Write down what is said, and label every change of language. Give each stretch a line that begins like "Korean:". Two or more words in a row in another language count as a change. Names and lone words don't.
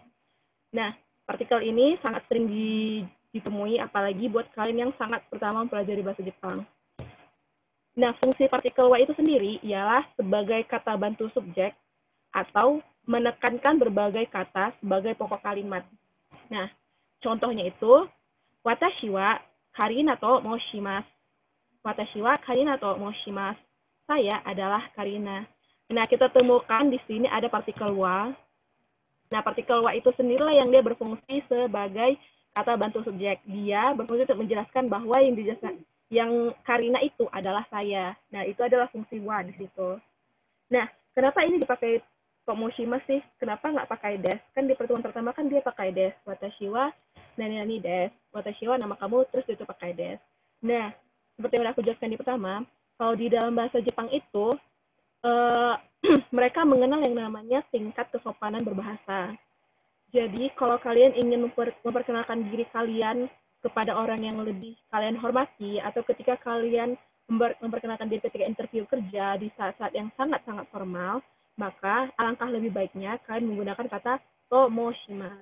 Indonesian: Nah, partikel ini sangat sering ditemui, apalagi buat kalian yang sangat pertama mempelajari bahasa Jepang. Nah, fungsi partikel wa itu sendiri ialah sebagai kata bantu subjek atau menekankan berbagai kata sebagai pokok kalimat. Nah, contohnya itu,
Japanese: 私はカリナと申します. 私はカリナと申します.
Indonesian: Saya adalah Karina. Nah, kita temukan di sini ada partikel wa. Nah, partikel wa itu sendirilah yang dia berfungsi sebagai kata bantu subjek. Dia berfungsi untuk menjelaskan bahwa yang Karina itu adalah saya. Nah, itu adalah fungsi wa di situ. Nah, kenapa ini dipakai Tomoshima sih? Kenapa nggak pakai des? Kan di pertemuan pertama kan dia pakai des.
Japanese: 私は何です. 私は
Indonesian: nama kamu, terus itu pakai des. Nah, seperti yang aku jelaskan di pertama, kalau di dalam bahasa Jepang itu, mereka mengenal yang namanya tingkat kesopanan berbahasa. Jadi, kalau kalian ingin memperkenalkan diri kalian kepada orang yang lebih kalian hormati, atau ketika kalian memperkenalkan diri ketika interview kerja di saat-saat yang sangat-sangat formal, maka alangkah lebih baiknya kalian menggunakan kata tomoshimasu.